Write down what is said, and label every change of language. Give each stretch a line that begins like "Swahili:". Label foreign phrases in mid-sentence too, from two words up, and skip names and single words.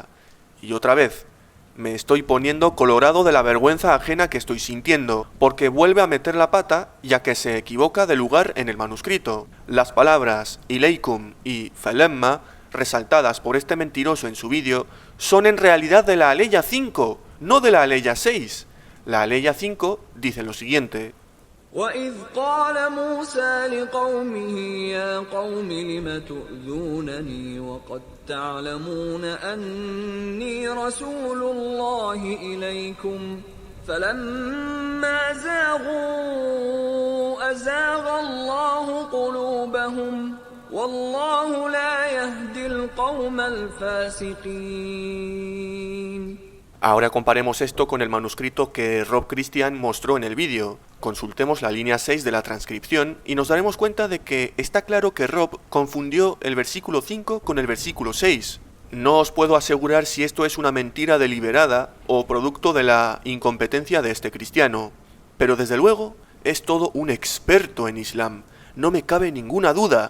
Spanish: Y otra vez, me estoy poniendo colorado de la vergüenza ajena que estoy sintiendo, porque vuelve a meter la pata ya que se equivoca de lugar en el manuscrito. Las palabras ileikum y falamma, resaltadas por este mentiroso en su vídeo, son en realidad de la Aleya 5, no de la Aleya 6. La Aleya 5 dice lo siguiente:
Arabic: وَإِذْ قَالَ مُوسَى لِقَوْمِهِ يَا قَوْمِ لِمَ تُؤْذُونَنِي وَقَدْ تَعْلَمُونَ أَنِّي رَسُولُ اللَّهِ إِلَيْكُمْ فَلَمَّا زَاغُوا أَزَاغَ اللَّهُ قُلُوبَهُمْ وَاللَّهُ لَا يَهْدِي الْقَوْمَ الْفَاسِقِينَ.
Spanish: Ahora comparemos esto con el manuscrito que Rob Christian mostró en el vídeo. Consultemos la línea 6 de la transcripción y nos daremos cuenta de que está claro que Rob confundió el versículo 5 con el versículo 6. No os puedo asegurar si esto es una mentira deliberada o producto de la incompetencia de este cristiano, pero desde luego es todo un experto en Islam, no me cabe ninguna duda.